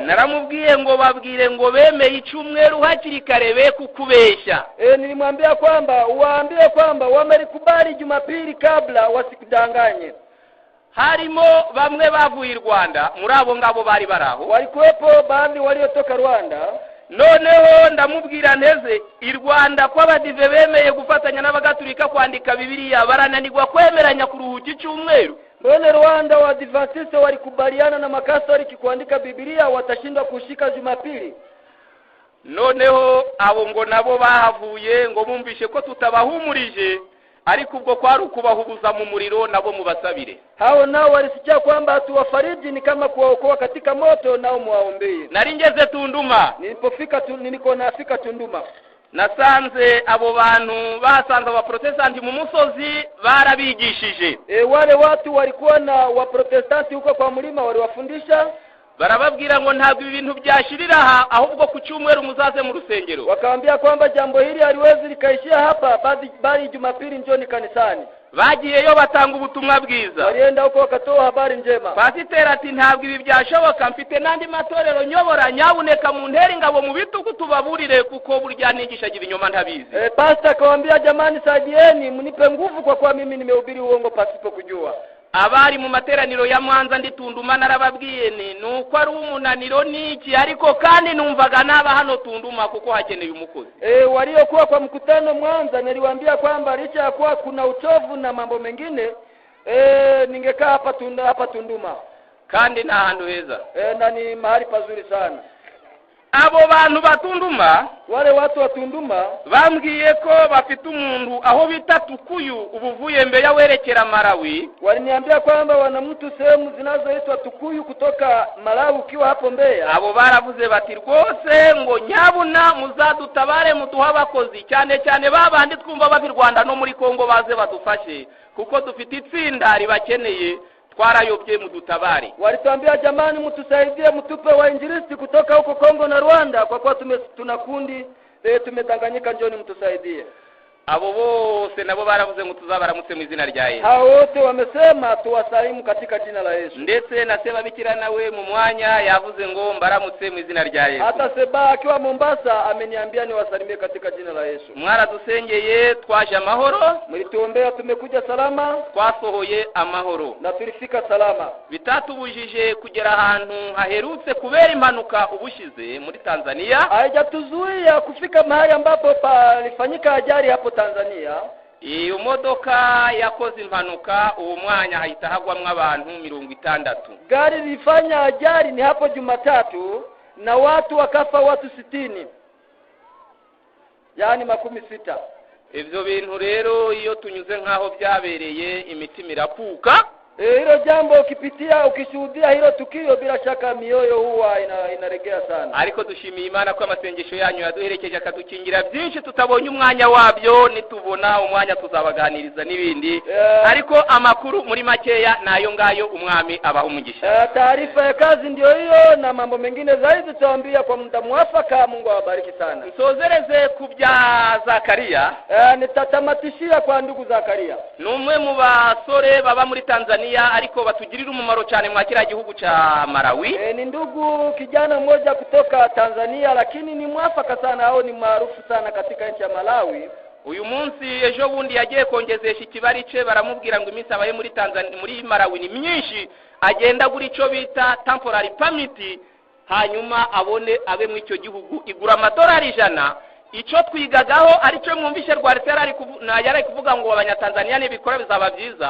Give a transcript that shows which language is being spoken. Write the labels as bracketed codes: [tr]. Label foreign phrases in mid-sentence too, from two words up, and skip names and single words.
[rw] Naramubwiye ngo babwire ngo bemeye icyumweru hakiri kare be kukubesha. [sw] Nilimwambia kwamba waambie kwamba wamelikubali Jumapili kabla wasikudanganye. [rw] Harimo bamwe bavuye i Rwanda muri abo ngabo bari baraho. [sw] Walikuwepo baadhi waliotoka Rwanda. [rw] Noneho ndamubwira nteze i Rwanda kwa badive bemeye gufatanya n'abagatulika kwandika Bibiliya barananirwa kwemeranya kuruhuka icyumweru. [sw] Mbona Rwanda wa Adventiste walikubaliana na Makatoliki kuandika Biblia watashindwa kushika Jumapili? [rw] Noneho abo ngo nabo bahavuye ngo bumvishe ko tutabahumurije ariko ubwo kwari ukubahubuza mu muriro nabo mubasabire. [sw] Hao nao walisikia kwamba tuwafariji ni kama kuwaokoa katika moto nao muwaombee. [rw] Nari ngeze Tunduma. [sw] Niliko nafika Tunduma. [rw] Nasanze abo bantu basanze aba Protestanti mu musozi barabigishije. [sw] Wale watu walikuwa na wa Protestanti huko kwa mlima waliwafundisha. [rw] Barababwira ngo ntabwo ibintu byashirira ahubwo ku cyumweru muzaze mu rusengero. [sw] Wakaambia kwamba jambo hili haliwezi likaishia hapa bali Jumapili njoni kanisani. [rw] Bagiyeyo batanga ubutumwa bwiza. [sw] Walienda huko wakatoa habari njema. [rw] Pasiteri ati ntabwo ibi byashoboka mfite nandi matorero nyobora nyabuneka mu nteri ngabo mu bitugu tubaburire kuko burya nigisha ibinyoma ntabizi. [sw] Pastor akawaambia jamani saidieni mnipe nguvu kwa mimi nimehubiri uongo pasipo kujua. [rw] Abari mu materaniro ya Mwanza ndi Tunduma narababwiye ni nuko ari umunaniro niki ariko kandi numvaga naba hano Tunduma kuko hakeneye umukozi. [sw] Waliokuwa kwa mkutano Mwanza niliwaambia kwamba licha ya kuwa kuna uchovu na mambo mengine ningekaa hapa Tunduma. [rw] Kandi na handu heza. [sw] Na ni mahali pazuri sana. [rw] Abo bantu batunduma [sw] wale watu wa Tunduma [rw] bambwiye ko bafite umuntu aho bita Tukuyu ubuvuye mbere yawerekera Malawi. [sw] Waliniambia kwamba wana mtu sehemu zinazoitwa Tukuyu kutoka Malawi ukiwa hapo Mbeya. [rw] Abo baravuze bati rwose ngo nyabuna muzadutabare muduha abakozi cyane cyane babandi twumva bavi Rwanda no muri Kongo baze badufashe kuko dufite itsinda ribakeneye twarayobye mudutabari. [sw] Walituambia jamani mtusaidie mtupe wainjilisti kutoka huko Kongo na Rwanda kwa kuwa tuna kundi tumedanganyika njoni mtusaidie. [rw] abo bose nabo baravuze ngo tuzabaramutse mu izina rya Yesu. [sw] Hao wote wamesema tuwasalimu katika jina la Yesu. [rw] Ndetse na Seba Bikira nawe mu mwanya yavuze ngo mbaramutse mu izina rya Yesu. [sw] Hata Seba akiwa Mombasa ameniambia niwasalimie katika jina la Yesu. [rw] Mwaradusengeye twaje amahoro, [sw] Mlituombea tumekuja salama, [rw] twasohoye amahoro. [sw] na tulifika salama. [rw] Bitatubujije kugera ahantu haherutse kubera impanuka ubushize muri Tanzania. [sw] Haijatuzuia kufika mahali ambapo palifanyika ajali hapo Tanzania. [rw] Iyo modoka yakoze impanuka uwo mwanya hahita hagwamwe abantu 60. [sw] Gari lilifanya ajali ni hapo Jumatatu na watu wakafa watu 60. Yaani 60. [rw] Ivyo bintu rero iyo tunyuze nkaho byabereye imitima irakuka. [sw] Hilo jambo ukipitia ukishuhudia hilo tukio bila shaka mioyo huwa inaregea sana. [rw] Ariko dushimiye Imana ko amasengesho yanyu yaduherekeje akadukingira byinshi tutabonye umwanya wabyo, nitubona umwanya tuzabaganiriza nibindi. Ariko amakuru muri makeya nayo ngayo umwami abaho umugisha. [sw] Taarifa ya kazi ndio hiyo, na mambo mengine zaidi tutaambia kwa muda mwafaka. Mungu awabariki sana. [rw] Nsozereze kubya Zakaria. [sw] Nitatamatishia kwa ndugu Zakaria. [rw] Numwe mu basore baba muri Tanzania ariko batugirira umumaro cyane mwa kira gihugu cha Malawi. [sw] Ni ndugu kijana mmoja kutoka Tanzania, lakini ni mwafaka sana au ni maarufu sana katika nchi ya Malawi. [rw] Uyu munsi ejo bundi yagiye kongezesha ikibari ce, baramubwira ngo iminsi abaye muri Tanzania muri Malawi ni myinshi, agenda guri ico bita [en] temporary permit, [rw] hanyuma abone abe mu icyo gihugu igura $100. Ico twigagaho ari cyo mwumvishe Rwaritera yari kuvuga ngo abanyatanzania n'ibikora bizaba byiza.